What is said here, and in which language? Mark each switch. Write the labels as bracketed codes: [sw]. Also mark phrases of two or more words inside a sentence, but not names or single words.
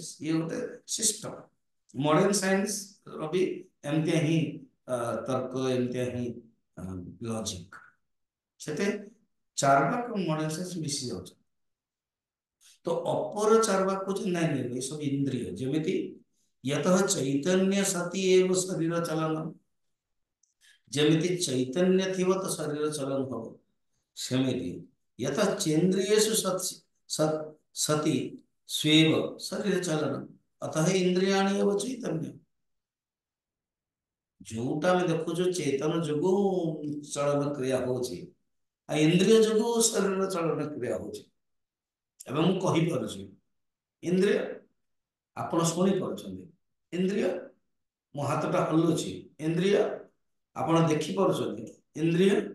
[or] ଇଏ ଗୋଟେ ସିଷ୍ଟମ। [en] modern science [or] ର ବି ଏମିତିଆ ହିଁ ତର୍କ, ଏମିତିଆ ହିଁ ଲଜିକ। ସେତେ ଚାର୍ବାକ ଏବଂ [en] modern science [or] ମିଶି ଯାଉଛି। ତ ଅପର ଚାର୍ବାକ କହୁଛି ନାଇଁ ନାଇଁ, ଏସବୁ ଇନ୍ଦ୍ରିୟ। [sa] ଯେମିତି यतः चैतन्य सती एव शरीर चलन, [or] ଯେମିତି ଚୈତନ୍ୟ ଥିବ ତ ଶରୀର ଚଳନ ହବ, ସେମିତି [sa] यतः चेन्द्रियेषु सति स्वेव शरीर चलन अतः इंद्रियाणि एव चैतन्य। [or] जोटा ଆମେ ଦେଖୁଛୁ ଚେତନ ଯୋଗୁ ଚଳନ କ୍ରିୟା ହଉଛି, ଆଉ ଇନ୍ଦ୍ରିୟ ଯୋଗୁ ଶରୀର ଚଳନ କ୍ରିୟା ହଉଛି। ଏବଂ ମୁଁ କହିପାରୁଛି ଇନ୍ଦ୍ରିୟ, ଆପଣ ଶୁଣି ପାରୁଛନ୍ତି ଇନ୍ଦ୍ରିୟ, ମୋ ହାତଟା ହଲୁଛି ଇନ୍ଦ୍ରିୟ, ଆପଣ ଦେଖିପାରୁଛନ୍ତି ଇନ୍ଦ୍ରିୟ।